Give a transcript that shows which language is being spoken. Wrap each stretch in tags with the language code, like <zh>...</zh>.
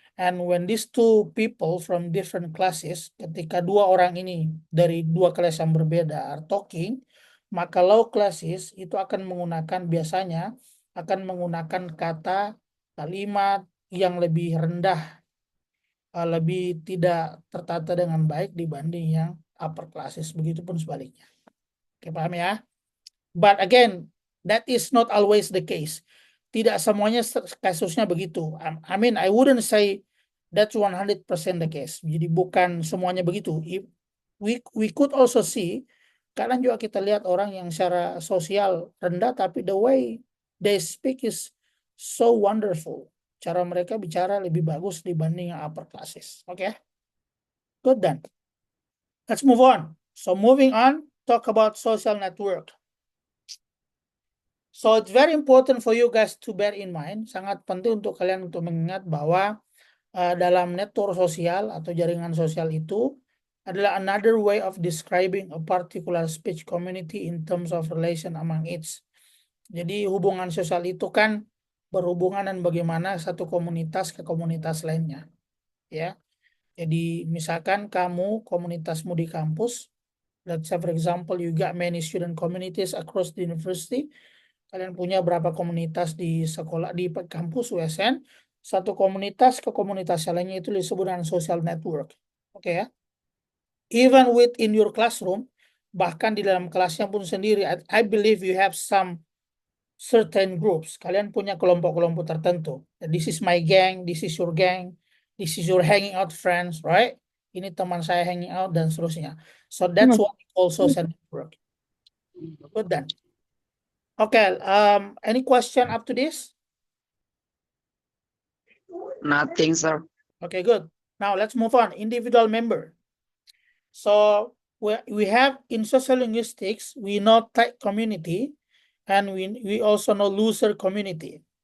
<en>And when these two people from different classes,</en> <id>ketika dua orang ini dari dua kelas yang berbeda</id> <en>are talking,</en> <id>maka low classes itu akan biasanya akan menggunakan kata kalimat yang lebih rendah, lebih tidak tertata dengan baik dibanding yang upper classes, begitupun sebaliknya. Oke, paham ya?</id> <en>But again, that is not always the case.</en> <id>Tidak semuanya kasusnya begitu.</id> <en>I mean, I wouldn't say that's 100% the case.</en> <id>Jadi bukan semuanya begitu.</id> <en>We could also see,</en> <id>kadang juga kita lihat orang yang secara sosial rendah, tapi</id> <en>the way they speak is so wonderful.</en> <id>Cara mereka bicara lebih bagus dibanding yang upper classes.</id> <en>Okay? Good then. Let's move on. So moving on, talk about social network. So it's very important for you guys to bear in mind,</en> <id>sangat penting untuk kalian untuk mengingat bahwa dalam network sosial atau jaringan sosial itu adalah</id> <en>another way of describing a particular speech community in terms of relation among its.</en> <id>Jadi hubungan sosial itu kan berhubungan dan bagaimana satu komunitas ke komunitas lainnya, ya. Jadi misalkan kamu komunitasmu di kampus,</id> <en>let's say for example you got many student communities across the university.</en> <id>Kalian punya berapa komunitas di sekolah, di kampus USN, satu komunitas ke komunitas lainnya itu disebut dengan social network.</id> <en>Oke ya. Even within your classroom,</en> <id>bahkan di dalam kelasnya pun sendiri,</id> <en>I believe you have some certain groups.</en> <id>Kalian punya kelompok-kelompok tertentu.</id> <en>This is my gang, this is your gang, this is your hanging out friends, right?</en> <id>Ini teman saya hanging out dan seterusnya.</id> <en>So that's what we call social network. Good then. Okay, any question up to this? Nothing, sir. Okay, good. Now let's move on. Individual member. So we have in social linguistics, we know tight community, and we also know looser community.</en>